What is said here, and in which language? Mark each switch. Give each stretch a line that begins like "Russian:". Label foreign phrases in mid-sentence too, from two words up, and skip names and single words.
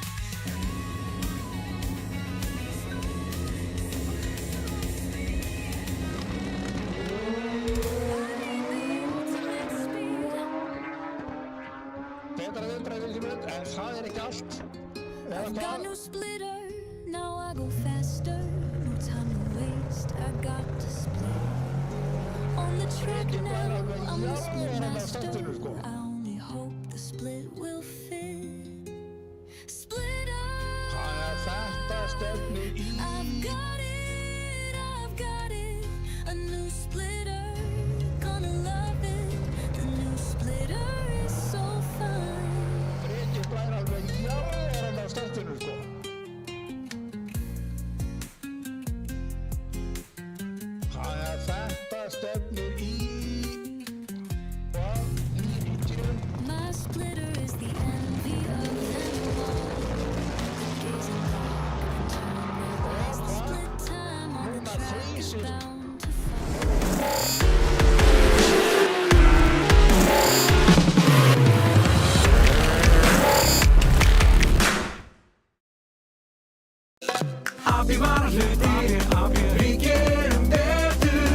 English: Ultimate speed.
Icelandic: Betra viðbragð Ingibjörg, en það er ekki allt. Eða
English: I've got
Icelandic: hvað?
English: no splitter, now I go faster. No time to waste, I got to split. On the track
Icelandic: Breki Blær
English: now,
Icelandic: alveg
English: I'm the split
Icelandic: jarðar á
English: master.
Icelandic: startinu sko.
English: I only hope the split will fit. Splitter,
Icelandic: Þannig að þetta stefnir í...
English: I've got it, a new splitter. Gonna love it, the new splitter is so fine.
Icelandic: Breki Blær alveg jarðar á startinu sko. Þannig að þetta stefnir í... Hvað? 90.
English: My splitter is the envy of them all. Gazing back, turning realize the split time on the track is bound to fall. I'll be
Icelandic: Abbi varahlutir, við gerum betur.